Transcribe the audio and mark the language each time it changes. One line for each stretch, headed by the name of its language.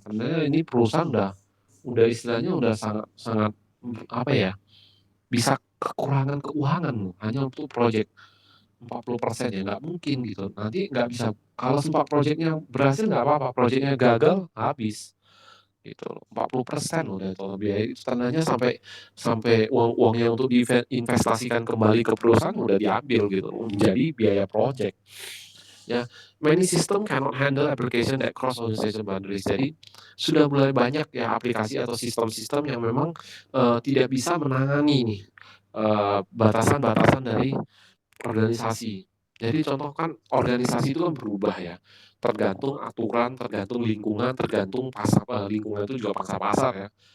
Indonesian: Sebenarnya ini perusahaan udah istilahnya udah sangat sangat, apa ya, bisa kekurangan keuangan loh, hanya untuk proyek 40% ya nggak mungkin gitu. Nanti nggak bisa kalau sempat proyeknya berhasil nggak apa-apa, proyeknya gagal, habis. Gitu loh, 40% loh dari total biaya itu tandanya sampai sampai uang-uangnya untuk investasikan kembali ke perusahaan udah diambil gitu loh, menjadi biaya project.
English: Ya, many system cannot handle application that cross organization boundaries.
Indonesian: Jadi sudah mulai banyak ya aplikasi atau sistem-sistem yang memang tidak bisa menangani nih batasan-batasan dari organisasi. Jadi contoh kan organisasi itu kan berubah ya, tergantung aturan, tergantung lingkungan, tergantung lingkungan itu juga pasar ya.